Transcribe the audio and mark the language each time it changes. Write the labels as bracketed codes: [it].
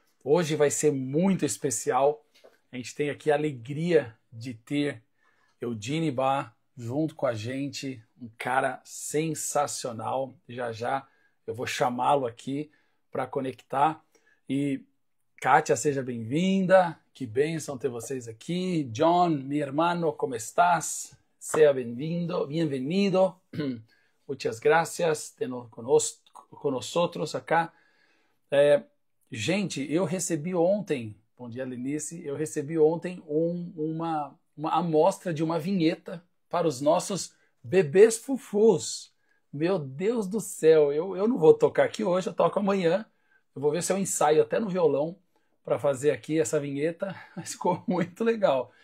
[pt] Hoje vai ser muito especial. A gente tem aqui a alegria de ter Eugene Bá junto com a gente, um cara sensacional. Já já eu vou chamá-lo aqui para conectar. E Kátia, seja bem-vinda. Que bênção ter vocês aqui. [es] John, mi hermano, ¿cómo estás? Sea [pt] bem-vindo, [es] bienvenido. Muchas gracias con nosotros acá. [pt] Gente, eu recebi ontem, bom dia, Lenice, eu recebi ontem uma amostra de uma vinheta para os nossos bebês fufus. Meu Deus do céu, eu não vou tocar aqui hoje, eu toco amanhã. Eu vou ver se eu ensaio até no violão para fazer aqui essa vinheta, mas ficou muito legal.